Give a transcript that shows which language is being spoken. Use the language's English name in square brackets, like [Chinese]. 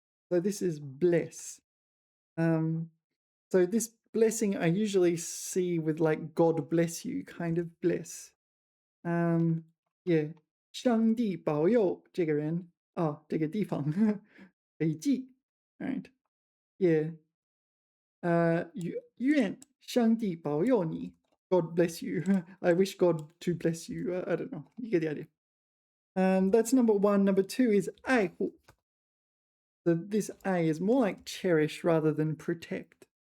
[English] So this is bless. So this blessing I usually see with like God bless you kind of bless. Yeah. [Chinese] 上帝保佑这个人这个地方北极 Alright. [English] Yeah. [Chinese] 愿上帝保佑你 God bless you. [English] I wish God to bless you. I don't know. You get the idea. That's number one. Number two is 爱护. So this 爱 is more like cherish rather than protect.